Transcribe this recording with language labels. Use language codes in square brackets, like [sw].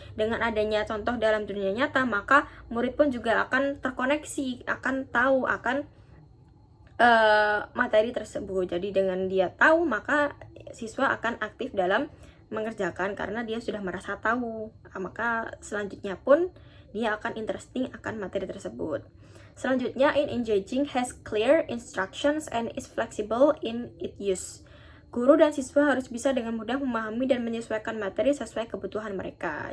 [id] Dengan adanya contoh dalam dunia nyata, maka murid pun juga akan terkoneksi, akan tahu akan materi tersebut. Jadi dengan dia tahu, maka siswa akan aktif dalam mengerjakan karena dia sudah merasa tahu. Maka selanjutnya pun dia akan interesting akan materi tersebut. [en] Selanjutnya, in engaging has clear instructions and is flexible in its use. [id] Guru dan siswa harus bisa dengan mudah memahami dan menyesuaikan materi sesuai kebutuhan mereka.